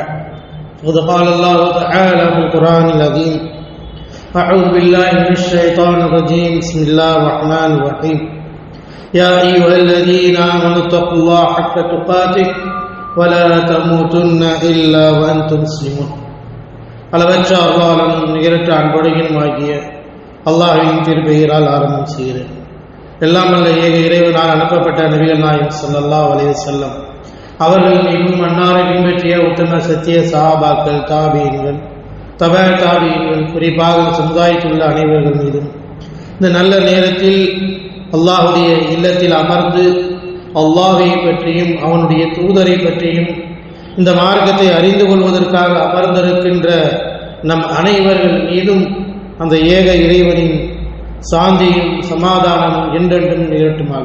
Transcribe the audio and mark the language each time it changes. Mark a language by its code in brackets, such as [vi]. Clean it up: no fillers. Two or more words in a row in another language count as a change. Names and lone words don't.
[ar] فقد قال الله تعالى في القرآن العظيم: أعوذ بالله من الشيطان الرجيم. بسم الله الرحمن الرحيم. يا أيها الذين آمنوا اتقوا الله حق تقاته ولا تموتن إلا وأنتم مسلمون. [ta] அளவற்ற அருளாளனும் நிகரற்ற அன்புடையனுமாகிய அல்லாஹ்வின் திருப்பெயரால் ஆரம்பம் செய்கிறேன். எல்லாம் வல்ல ஏக இறைவனால் அனுப்பப்பட்ட நபிகள் நாயகம் [ar] صلى الله عليه وسلم [ta] அவர்கள் மீதும் அன்னாரை பின்பற்றிய உத்தம சத்திய சஹாபாக்கள், தாபீன்கள், தபா தாபீன்கள், குறிப்பாக சமுதாயத்தில் உள்ள அனைவர்கள் மீதும் இந்த நல்ல நேரத்தில் அல்லாஹுடைய இல்லத்தில் அமர்ந்து அல்லாஹை பற்றியும் அவனுடைய தூதரை பற்றியும் இந்த மார்க்கத்தை அறிந்து கொள்வதற்காக அமர்ந்திருக்கின்ற நம் அனைவர்கள் மீதும் அந்த ஏக இறைவனின் சாந்தியும் சமாதானமும் என்றென்றும் நிகழட்டுமாக.